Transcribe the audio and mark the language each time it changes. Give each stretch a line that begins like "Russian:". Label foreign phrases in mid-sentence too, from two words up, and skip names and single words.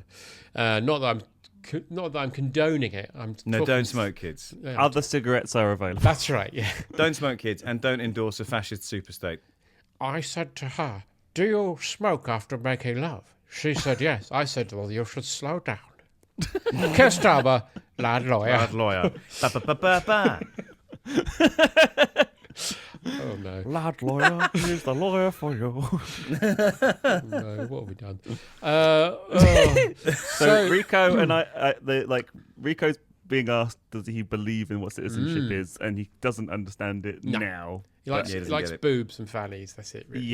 English: Not that I'm condoning it. No, don't smoke, kids. Other cigarettes are available. That's right, yeah. Don't smoke, kids, and don't endorse a fascist superstate. I said to her, do you smoke after making love? She said yes. I said, well, you should slow down. Kestarber, lad lawyer. Lad lawyer. Ba-ba-ba-ba-ba. Oh, no. Lad lawyer, here's the lawyer for you. No, what have we done? So Rico and Rico's being asked, does he believe in what citizenship is, and he doesn't understand it No. now. He likes, Yeah, he he doesn't likes get it. boobs and fannies. That's it, really.